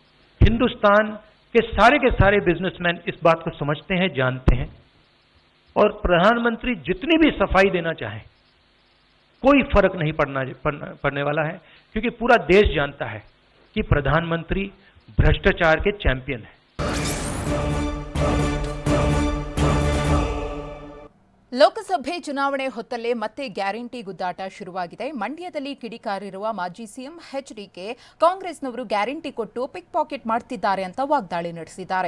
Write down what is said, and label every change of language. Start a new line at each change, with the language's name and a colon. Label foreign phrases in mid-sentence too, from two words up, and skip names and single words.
Hindi: हिंदुस्तान के सारे बिजनेसमैन इस बात को समझते हैं, जानते हैं। और प्रधानमंत्री जितनी भी सफाई देना चाहें, कोई फर्क नहीं पड़ने वाला है, क्योंकि पूरा देश जानता है कि प्रधानमंत्री भ्रष्टाचार के चैंपियन है।
Kannada: ಲೋಕಸಭೆ ಚುನಾವಣೆ ಹೊತ್ತಲ್ಲೇ ಮತ್ತೆ ಗ್ಯಾರಂಟಿ ಗುದ್ದಾಟ ಶುರುವಾಗಿದೆ. ಮಂಡ್ಯದಲ್ಲಿ ಕಿಡಿಕಾರಿರುವ ಮಾಜಿ ಸಿಎಂ ಎಚ್ಡಿಕೆ ಕಾಂಗ್ರೆಸ್ನವರು ಗ್ಯಾರಂಟಿ ಕೊಟ್ಟು
English: pick pocket
Kannada: ಮಾಡ್ತಿದ್ದಾರೆ ಅಂತ ವಾಗ್ದಾಳಿ ನಡೆಸಿದ್ದಾರೆ.